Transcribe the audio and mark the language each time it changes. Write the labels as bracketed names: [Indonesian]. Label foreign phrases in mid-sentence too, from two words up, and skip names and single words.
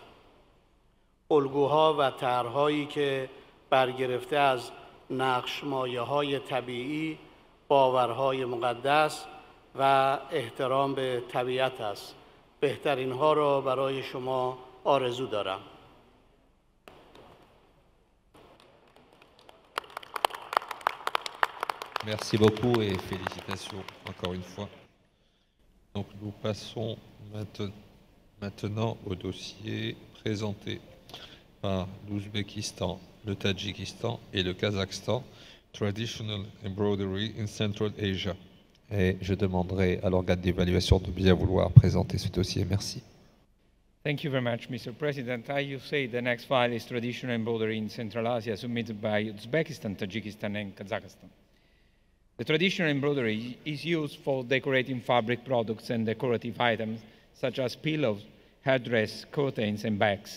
[Persian] الگوها و طرح‌هایی که برگرفته از نقش‌مایه‌های طبیعی، باورهای مقدس و احترام به طبیعت است. بهترین ها را برای شما آرزو دارم. [French] Merci beaucoup et félicitations encore une fois. Donc nous passons maintenant au dossier présenté par l'Ouzbékistan, le Tadjikistan et le Kazakhstan, Traditional Embroidery in Central Asia. Et je demanderai à l'organe d'évaluation de bien vouloir présenter ce dossier. Merci. [English] Thank you very much, Mr. President. You say the next file is Traditional Embroidery in Central Asia, submitted by Uzbekistan, Tajikistan, and Kazakhstan. The traditional embroidery is used for decorating fabric products and decorative items, such as pillows, headdress, curtains, and bags.